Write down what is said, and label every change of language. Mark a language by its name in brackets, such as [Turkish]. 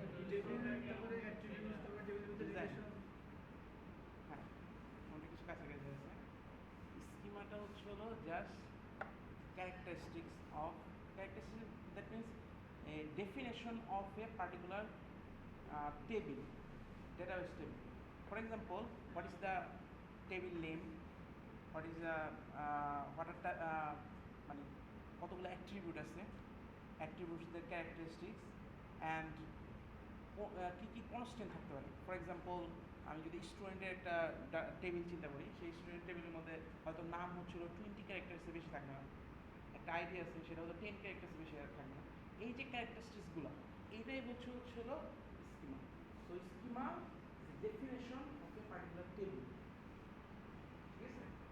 [Bangla] টেবিলের একটা করে অ্যাট্রিবিউটস তারপর টেবিলের ভিতরে রিলেশন। হ্যাঁ, মোটামুটি কিছু কাছাকাছি আছে। স্কিমাটা হচ্ছে হলো just [English] characteristics of characteristics, that means a definition of a particular table, database table. For example, what is the table name, what is the what are the [Bangla] মানে কতগুলো অ্যাট্রিবিউট আছে, অ্যাট্রিবিউটসদের characteristics and key key constant থাকতে পারে। For example, আমি যদি স্টুডেন্টের একটা table চিন্তা করি, সেই স্টুডেন্ট টেবিলের মধ্যে হয়তো নাম হচ্ছিল 20 ক্যারেক্টার্সের বেশি থাকবে না, একটা আইডিয়া আছে সেটা হয়তো 10 ক্যারেক্টার্সের বেশি থাকবে না। এই যে ক্যারেক্টারিস্টিক্সগুলো, এইটাই হচ্ছিল schema. [English] so schema is definition of a particular table, [Bangla] ঠিক আছে?